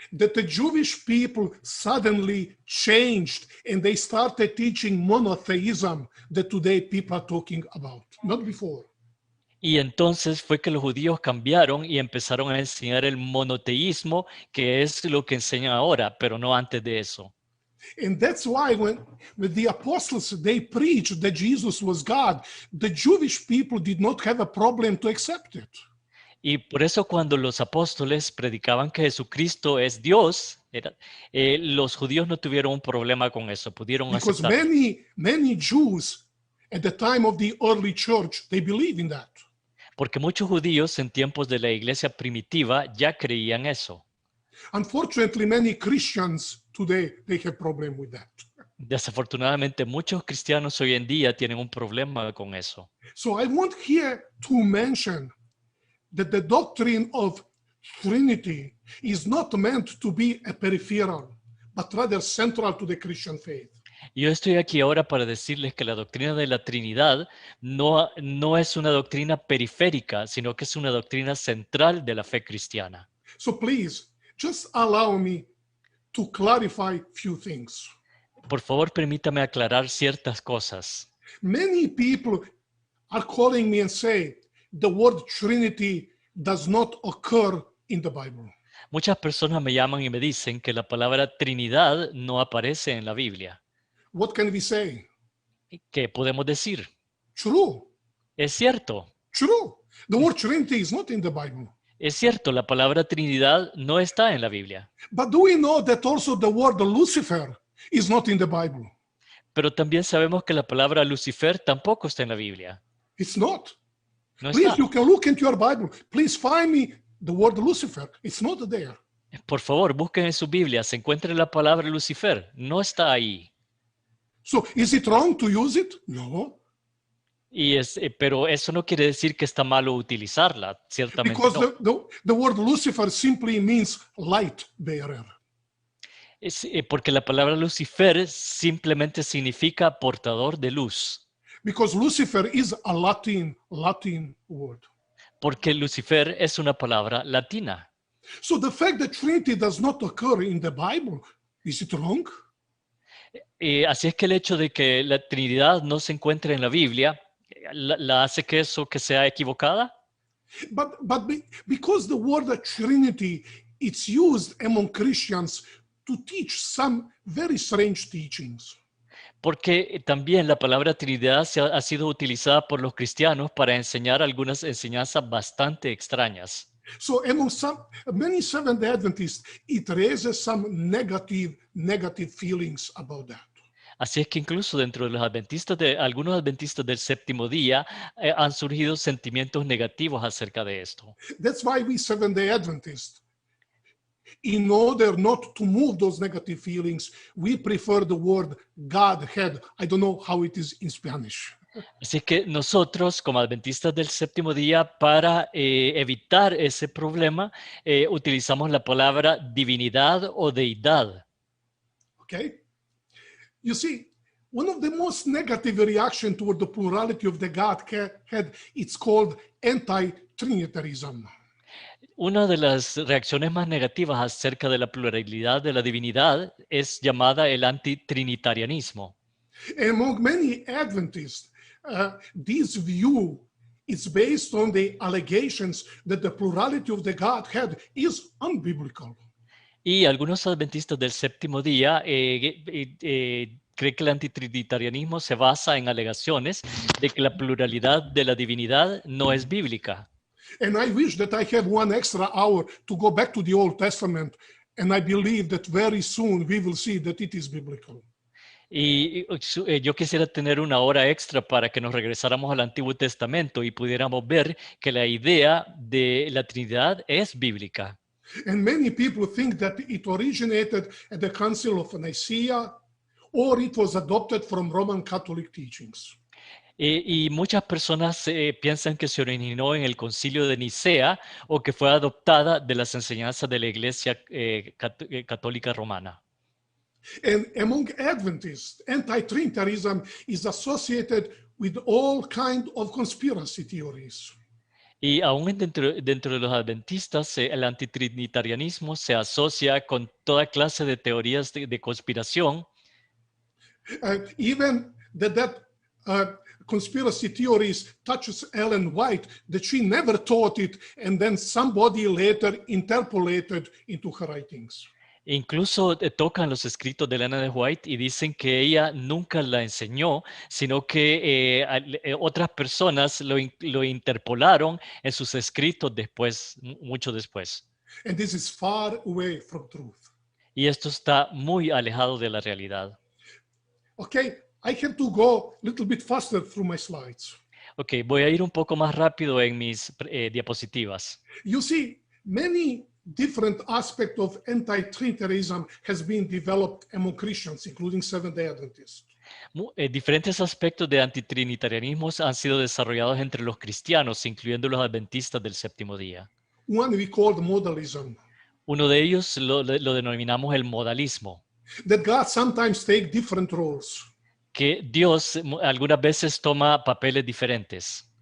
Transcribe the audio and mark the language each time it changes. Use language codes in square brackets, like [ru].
[en] That the Jewish people suddenly changed and they started teaching monotheism that today people are talking about, not before. [es] Y entonces fue que los judíos cambiaron y empezaron a enseñar el monoteísmo, que es lo que enseñan ahora, pero no antes de eso. [en] And that's why when the apostles, they preached that Jesus was God, the Jewish people did not have a problem to accept it. [es] Y por eso cuando los apóstoles predicaban que Jesucristo es Dios, los judíos no tuvieron un problema con eso, pudieron [en] Because [es] aceptarlo. [en] many Jews at the time of the early church, they believe in that. [es] Porque muchos judíos en tiempos de la iglesia primitiva ya creían eso. [en] Unfortunately, many Christians today, they have problem with that. [es] Desafortunadamente, muchos cristianos hoy en día tienen un problema con eso. [en] So I want here to mention that the doctrine of Trinity is not meant to be a peripheral, but rather central to the Christian faith. [es] Yo estoy aquí ahora para decirles que la doctrina de la Trinidad no es una doctrina periférica, sino que es una doctrina central de la fe cristiana. [en] So please, just allow me to clarify few things. [es] Por favor, permítame aclarar ciertas cosas. [en] Many people are calling me and say the word Trinity does not occur in the Bible. [es] Muchas personas me llaman y me dicen que la palabra Trinidad no aparece en la Biblia. [en] What can we say? [es] ¿Qué podemos decir? [en] True. [es] Es cierto, [en] True. The word Trinity is not in the Bible. [es] es cierto, la palabra Trinidad no está en la Biblia. [en] But do we know that also the word Lucifer is not in the Bible? [es] Pero también sabemos que la palabra Lucifer tampoco está en la Biblia. [en] It's not. [es] No [en] Please, [es] está. [en] you can look into your Bible. Please find me the word Lucifer. It's not there. [es] Por favor, busquen en su Biblia, se encuentra la palabra Lucifer. No está ahí. [en] So is it wrong to use it? No. [es] Pero eso no quiere decir que está malo utilizarla, ciertamente [en] Because [es] no. [en] the word Lucifer simply means light bearer. [es] Porque la palabra Lucifer simplemente significa portador de luz. [en] Because Lucifer is a Latin word. [es] Porque Lucifer es una palabra latina. [en] So the fact that Trinity does not occur in the Bible, is it wrong? [es] Así es que el hecho de que la Trinidad no se encuentre en la Biblia, ¿la hace que eso que sea equivocada? [en] But because the word Trinity, it's used among Christians to teach some very strange teachings. [es] Porque también la palabra Trinidad ha sido utilizada por los cristianos para enseñar algunas enseñanzas bastante extrañas. [en] So among many Seventh Adventists, it raises some negative feelings about that. [es] Así es que incluso dentro de los adventistas, algunos adventistas del séptimo día, han surgido sentimientos negativos acerca de esto. [en] That's why we Seventh-day Adventists, in order not to move those negative feelings, we prefer the word Godhead. I don't know how it is in Spanish. [es] Así es que nosotros, como adventistas del séptimo día, para evitar ese problema, utilizamos la palabra divinidad o deidad. [en] Okay? You see, one of the most negative reactions toward the plurality of the Godhead, it's called anti-Trinitarianism. [es] Una de las reacciones más negativas acerca de la pluralidad de la divinidad es llamada el antitrinitarianismo. [en] Among many Adventists, this view is based on the allegations that the plurality of the Godhead is unbiblical. [es] Y algunos adventistas del séptimo día creen que el antitrinitarianismo se basa en alegaciones de que la pluralidad de la divinidad no es bíblica. [en] And I wish that I have one extra hour to go back to the Old Testament, and I believe that very soon we will see that it is biblical. [es] Y yo quisiera tener una hora extra para que nos regresáramos al Antiguo Testamento y pudiéramos ver que la idea de la Trinidad es bíblica. [en] And many people think that it originated at the Council of Nicaea, or it was adopted from Roman Catholic teachings. [es] Y muchas personas piensan que se originó en el Concilio de Nicea o que fue adoptada de las enseñanzas de la Iglesia Católica Romana. [en] And among Adventists, anti-Trinitarianism is associated with all kinds of conspiracy theories. [es] Y aún dentro de los adventistas, el antitrinitarianismo se asocia con toda clase de teorías de conspiración. [en] Even that conspiracy theories touches Ellen White, that she never taught it, and then somebody later interpolated into her writings. [es] Incluso tocan los escritos de Elena de White y dicen que ella nunca la enseñó, sino que otras personas lo interpolaron en sus escritos después, mucho después. [en] And this is far away from truth. [es] Y esto está muy alejado de la realidad. [en] Okay, I have to go a little bit faster through my slides. [es] Ok, voy a ir un poco más rápido en mis diapositivas. [en] You see, many different aspects of anti-Trinitarianism has been developed among Christians, including Seventh-day Adventists. [es] Diferentes aspectos de antitrinitarianismo han sido desarrollados entre los cristianos, incluyendo los adventistas del séptimo día. [en] One we called modalism. [es] Uno de ellos lo denominamos el modalismo. [en] That God sometimes takes different roles. [es] Que Dios algunas veces toma papeles diferentes.